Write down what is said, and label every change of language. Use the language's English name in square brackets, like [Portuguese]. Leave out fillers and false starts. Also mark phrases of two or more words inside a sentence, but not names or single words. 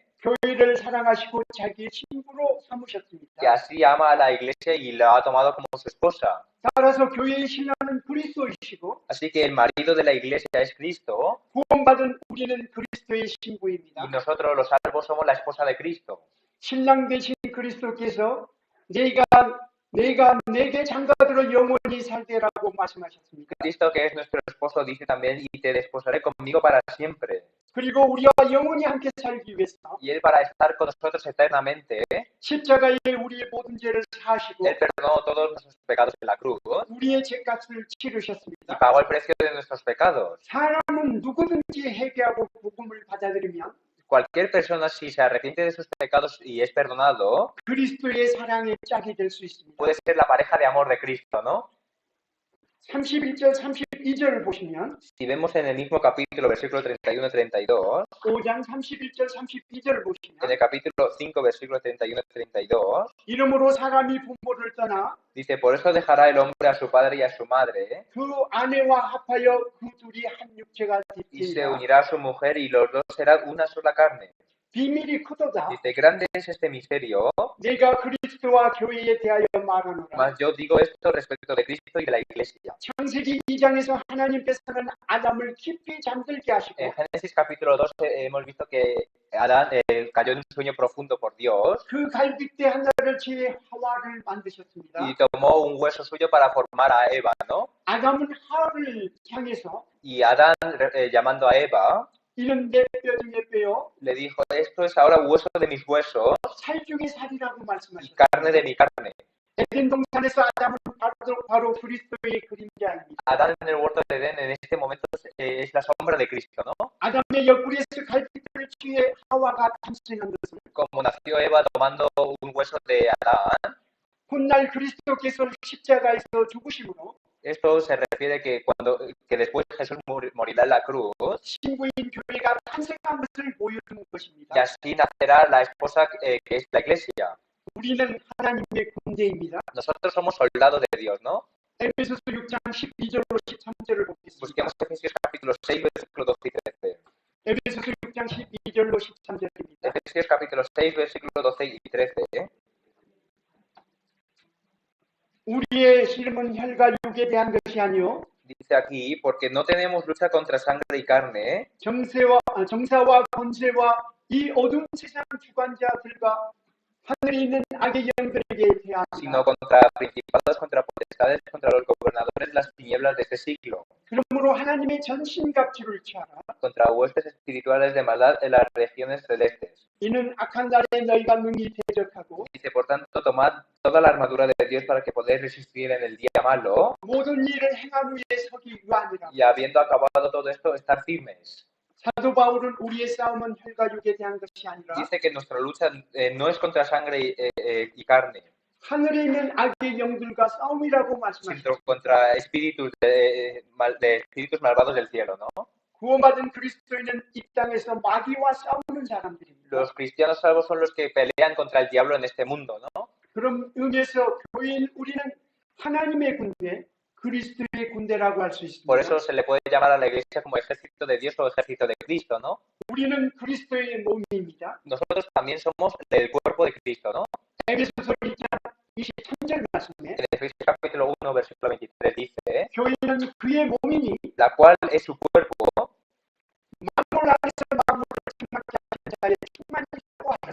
[Korean] 교회를 사랑하시고 자기의 친구로 que 삼으셨습니다. [Spanish] así ama a la iglesia y la ha tomado como su esposa. [Korean] 따라서 교회의 신랑은 그리스도이시고 [Spanish] Así que el marido de la iglesia es Cristo [Korean] 구원받은 우리는 그리스도의 y 신부입니다. [Spanish] nosotros los salvos somos la esposa de Cristo. [Korean] 신랑 되신 그리스도께서 내가 내게 장가들어 영원히 살되라고 말씀하셨습니다. [Spanish] Cristo, que es nuestro esposo, dice también, y te desposaré conmigo para siempre. [Korean] 그리고 우리와 영원히 함께 살기 위해서 [Spanish] Y Él para estar con nosotros eternamente, [Korean] 십자가에 우리의 모든 죄를 사하시고 [Spanish] Él perdonó todos nuestros pecados en la cruz [Korean] 우리의 죄값을 y 치르셨습니다. [Spanish] pagó el precio de nuestros pecados. [Korean] 사람은 누구든지 회개하고 복음을 받아들이면 [Spanish] Cualquier persona, si se arrepiente de sus pecados y es perdonado, [Korean] 그리스도의 사랑의 짝이 될 수 있습니다. [Spanish] puede ser la pareja de amor de Cristo, ¿no? [Korean] 31절, 32절을 보시면 [Spanish] Si vemos en el mismo capítulo, versículo 31-32, [Korean] 5장 31절, 32절을 en 보시면 [Spanish] el capítulo 5, versículo 31-32, [Korean] 이러므로 사람이 부모를 떠나 [Spanish] dice, por eso dejará el hombre a su padre y a su madre, [Korean] 그 아내와 합하여 그 둘이 한 육체가 [Spanish] y se [Korean] 되리라. [Spanish] unirá a su mujer y los dos serán una sola carne. [Korean] 비밀이 크도다. [Spanish] Dice, grande es este misterio, [Korean] 내가 그리스도와 교회에 대하여 말하노라. [Spanish] mas yo digo esto respecto de Cristo y de la iglesia. [Korean] 창세기 2장에서 하나님께서는 아담을 깊이 잠들게 하시고 [Spanish] En Génesis capítulo 2 hemos visto que Adán cayó en un sueño profundo por Dios [Korean] 그 갈빗대 하나를 지혜 하와를 만드셨습니다. [Spanish] y tomó un hueso suyo para formar a Eva, ¿no? [Korean] 아담은 하와를 향해서 [Spanish] Y Adán, llamando a Eva, [Korean] 이는 내 뼈 중에 뼈요 [Spanish] le dijo, esto es ahora hueso de mis huesos [Korean] 살 중에 살이라고 y 말씀하셨습니다. [Spanish] carne de mi carne. [Korean] 에덴 동산에서 아담은 바로 그리스도의 그림자입니다. [Spanish] Adán en el huerto de Edén en este momento es la sombra de Cristo, ¿no? [Korean] 아담의 옆구리에서 갈빗대를 취해 하와가 탄생한 것은 [Spanish] Como nació Eva tomando un hueso de Adán, [Korean] 훗날 그리스도께서 십자가에서 죽으심으로 [Spanish] esto se refiere que después Jesús morirá en la cruz [Korean] 신부인 교회가 탄생한 것을 보여주는 y 것입니다. [Spanish] así nacerá la esposa que es la iglesia. [Korean] 우리는 하나님의 군대입니다. [Spanish] Nosotros somos soldados de Dios, ¿no? [Korean] 에베소서 6장 12절로 13절을 보겠습니다. [Spanish] Busquemos Efesios capítulo 6, versículo 12 y 13. [Korean] 에베소서 6장 12절로 13절입니다. [Spanish] Efesios capítulo 6, versículo 12 y 13. [Korean] 우리의 씨름은 혈과 육에 대한 것이 아니요 [Spanish] Dice aquí, porque no tenemos lucha contra sangre y carne, [Korean] 정사와 권세와 이 어두운 세상 주관자들과 하늘에 있는 악의 영들에게 sino 대하다. [Spanish] contra principados, contra potestades, contra los gobernadores de las tinieblas de este siglo, [Korean] 그러므로 하나님의 전신갑주를 취하라. [Spanish] contra huestes espirituales de maldad en las regiones celestes. [Korean] 이는 악한 날에 너희가 능히 대적하고 [Spanish] Dice, por tanto, tomad toda la armadura de Dios para que podáis resistir en el día malo [Korean] 모든 일을 행한 후에 서기 위함이라. [Spanish] y habiendo acabado todo esto, estar firmes. [Korean] 사도 바울은 우리의 싸움은 혈과 육에 대한 것이 아니라 [Spanish] Dice que nuestra lucha no es contra sangre y carne, [Korean] 하늘에 있는 악의 영들과 싸움이라고 말씀하셨습니다. [Spanish] sino contra espíritus de espíritus malvados del cielo, ¿no? [Korean] 구원받은 그리스도인은 이 땅에서 마귀와 싸우는 사람들입니다. [Spanish] Los cristianos salvos son los que pelean contra el diablo en este mundo, ¿no? [Korean] 그런 의미에서 교회인 우리는 하나님의 군대, 그리스도의 군대라고 할 수 있습니다. [Spanish] Por eso se le puede llamar a la iglesia como ejército de Dios o ejército de Cristo, ¿no? [Korean] 우리는 그리스도의 몸입니다. [Spanish] Nosotros también somos el cuerpo de Cristo, ¿no? [Korean] 에베소서 1장 23절 말씀에 [Spanish] En Efesios capítulo 1, versículo 23 dice, [Korean] 교회는 그의 몸이니 [Spanish] la cual es su cuerpo, [Korean] 만물 안에서 만물을 충만케 하신 자의 충만이라고 하라.